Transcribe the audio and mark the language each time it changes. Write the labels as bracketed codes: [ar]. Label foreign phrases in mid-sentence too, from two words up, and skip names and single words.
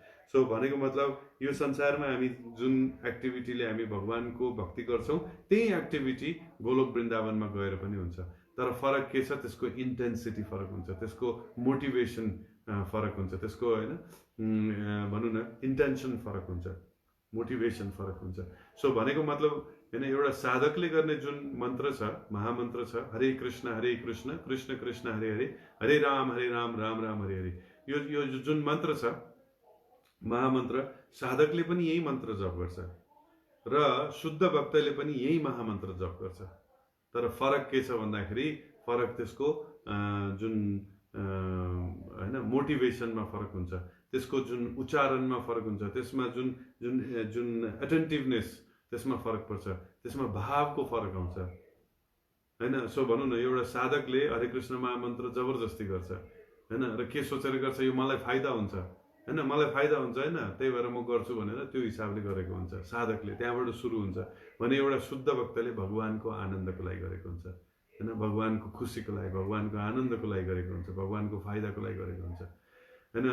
[ne] सो भनेको मतलब यो संसारमा हामी जुन एक्टिभिटीले हामी भगवानको भक्ति गर्छौँ त्यही एक्टिभिटी गोलोक वृन्दावनमा गएर पनि हुन्छ। तर फरक के छ, त्यसको इन्टेन्सिटी फरक हुन्छ, त्यसको मोटिभेसन फरक हुन्छ, त्यसको होइन भनौँ न इन्टेन्सन फरक हुन्छ, मोटिभेसन फरक हुन्छ। सो भनेको मतलब होइन एउटा साधकले गर्ने जुन मन्त्र छ, महामन्त्र छ, हरे कृष्ण कृष्ण कृष्ण हरे हरे, हरे राम राम राम हरे हरे, यो जुन मन्त्र छ महामन्त्र, साधकले पनि यही मन्त्र जप गर्छ र शुद्ध भक्तले पनि यही महामन्त्र जप गर्छ। तर फरक के छ भन्दाखेरि फरक त्यसको जुन होइन मोटिभेसनमा फरक हुन्छ, त्यसको जुन उच्चारणमा फरक हुन्छ, त्यसमा जुन जुन जुन एटेन्टिभनेस त्यसमा फरक पर्छ, त्यसमा भावको फरक आउँछ होइन। सो भनौँ न एउटा साधकले हरे कृष्ण महामन्त्र जबरजस्ती गर्छ होइन, र के सोचेर गर्छ, यो मलाई फाइदा हुन्छ होइन, मलाई फाइदा हुन्छ होइन, त्यही भएर म गर्छु भनेर त्यो हिसाबले गरेको हुन्छ साधकले। त्यहाँबाट सुरु हुन्छ भने एउटा शुद्ध भक्तले भगवानको आनन्दको लागि गरेको हुन्छ होइन, भगवानको खुसीको लागि, भगवानको आनन्दको लागि गरेको हुन्छ, भगवानको फाइदाको लागि गरेको हुन्छ होइन।